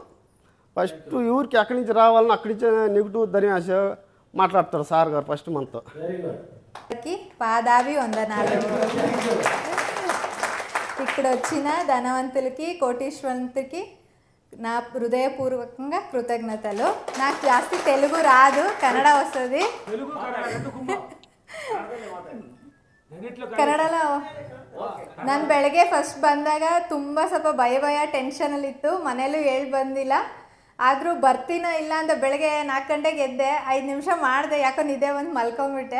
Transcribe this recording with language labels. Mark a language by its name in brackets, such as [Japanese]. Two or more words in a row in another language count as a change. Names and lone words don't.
[Telugu] ఫస్ట్ ఊరికి అక్కడి నుంచి రావాలని అక్కడి నుంచి నెగిటివ్ ధర్మాశ మాట్లాడతారు సార్ గారు ఫస్ట్ మనతో. పాదాభి వందనాలు. ఇక్కడ వచ్చిన ధనవంతులకి కోటీశ్వరులకి నా హృదయపూర్వకంగా కృతజ్ఞతలు. నాకు జాస్తి తెలుగు రాదు, కన్నడ వస్తుంది. [Kannada] ಕನ್ನಡಲ್ಲ ನಾನು ಬೆಳಗ್ಗೆ ಫಸ್ಟ್ ಬಂದಾಗ ತುಂಬ ಸ್ವಲ್ಪ ಭಯ ಟೆನ್ಷನಲ್ಲಿತ್ತು. ಮನೇಲೂ ಹೇಳಿ ಬಂದಿಲ್ಲ, ಆದರೂ ಬರ್ತೀನೋ ಇಲ್ಲ ಅಂತ ಬೆಳಗ್ಗೆ 4 ಗಂಟೆಗೆ ಎದ್ದೆ. 5 ನಿಮಿಷ ಮಾಡಿದೆ, ಯಾಕೋ ನಿದ್ದೆ ಬಂದು ಮಲ್ಕೊಂಬಿಟ್ಟೆ.